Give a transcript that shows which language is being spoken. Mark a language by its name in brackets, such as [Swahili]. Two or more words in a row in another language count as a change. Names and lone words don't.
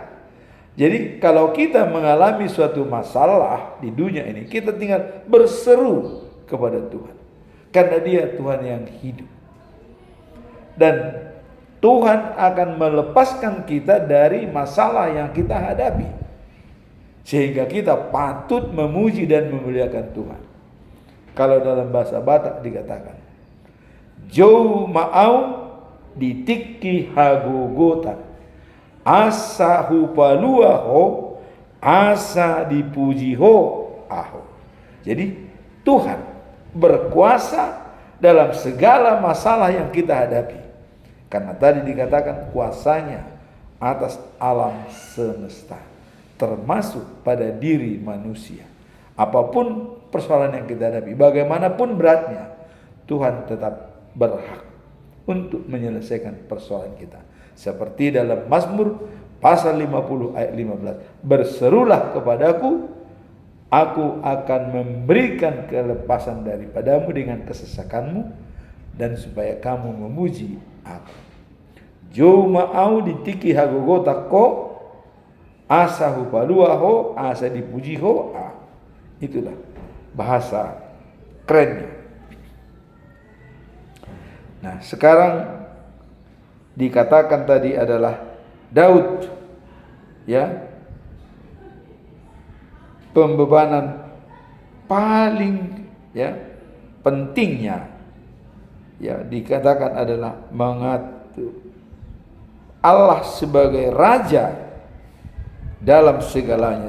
[Indonesian] Jadi kalau kita mengalami suatu masalah di dunia ini, kita tinggal berseru kepada Tuhan, karena Dia Tuhan yang hidup. Dan Tuhan akan melepaskan kita dari masalah yang kita hadapi, sehingga kita patut memuji dan memuliakan Tuhan. Kalau dalam bahasa Batak dikatakan, [Batak Toba] Jou ma'au ditiki hagogotan, asa hupalua ho, asa dipuji ho aho. [Indonesian] Jadi Tuhan berkuasa dalam segala masalah yang kita hadapi, karena tadi dikatakan kuasanya atas alam semesta, termasuk pada diri manusia. Apapun persoalan yang kita hadapi, bagaimanapun beratnya, Tuhan tetap berhak untuk menyelesaikan persoalan kita. Seperti dalam Mazmur pasal 50 ayat 15, berserulah kepadaku, aku akan memberikan kelepasan daripadamu dengan kesesakanmu, dan supaya kamu memuji aku. [Batak Toba] Jo ma'au ditiki hagogota ko, asa hupalua ho, asa dipuji ho. [Indonesian] Itulah bahasa kerennya. Nah, sekarang dikatakan tadi adalah Daud, ya, pembebanan paling, ya, pentingnya, ya, dikatakan adalah mengatur Allah sebagai raja dalam segalanya.